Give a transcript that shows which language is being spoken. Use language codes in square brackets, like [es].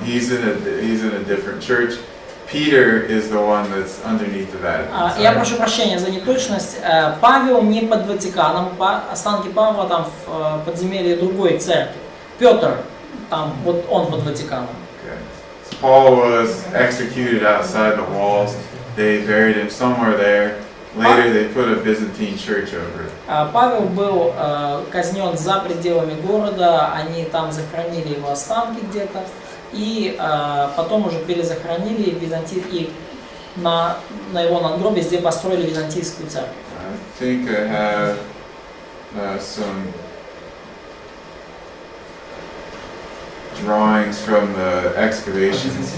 [en] He's in a different church. Peter is the one that's underneath the Vatican. [ru] Я прошу прощения за неточность. Павел не под Ватиканом, останки Павла там в подземелье другой церкви. Петр, там вот он под Ватиканом. [en] Okay. So Paul was executed outside the walls. They buried him somewhere there. Later they put a Byzantine church over it. [ru] Павел был казнен за пределами города, они там захоронили его останки где-то, и потом уже перезахоронили и на его надгробие здесь построили византийскую церковь. [en] I think I have some drawings from the excavation.